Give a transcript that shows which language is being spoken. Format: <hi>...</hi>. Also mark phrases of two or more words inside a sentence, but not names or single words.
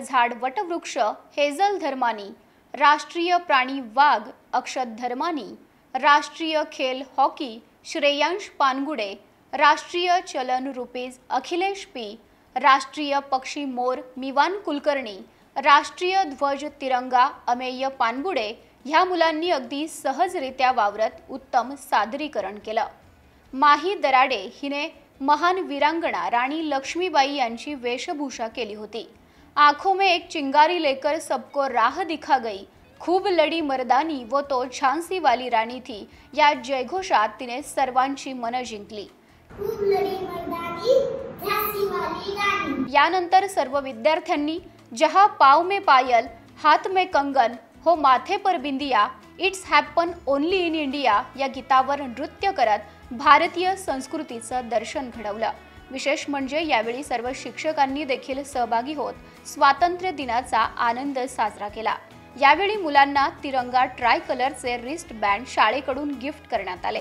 <mr>झाड वटवृक्ष हेजल धर्मानी, राष्ट्रीय प्राणी वाघ अक्षत धर्मानी, राष्ट्रीय खेल हॉकी श्रेयांश पानगुडे, राष्ट्रीय चलन रुपीज अखिलेश पी, राष्ट्रीय पक्षी मोर मिवान कुलकर्णी, राष्ट्रीय ध्वज तिरंगा अमेय पानगुडे ह्या मुलांनी अगदी सहजरित्या वावरत उत्तम सादरीकरण केलं। माही दराडे हिने महान वीरांगना राणी लक्ष्मीबाई यांची वेशभूषा केली होती।</mr> <hi>आंखों में एक चिंगारी लेकर सबको राह दिखा गई, खूब लड़ी मर्दानी वो तो झांसी वाली राणी थी</hi> <mr>या जयघोषात तिने सर्वांची मन जिंकली।</mr> <hi>खूब लड़ी मर्दानी, झांसी वाली रानी.</hi> <mr>यानंतर सर्व विद्यार्थ्यांनी</mr> <hi>जहाँ पाव में पायल हाथ में कंगन हो माथे पर बिंदिया</hi> <en>It's happen only in India</en> <mr>या गीतावर नृत्य करत भारतीय संस्कृतीचं दर्शन घडवलं। विशेष म्हणजे यावेळी सर्व शिक्षकांनी देखील सहभागी होत स्वातंत्र्य दिनाचा आनंद साजरा केला। यावेळी मुलांना तिरंगा ट्राय कलरचे</mr> <en>wrist band</en> <mr>शाळेकडून गिफ्ट करण्यात आले।</mr>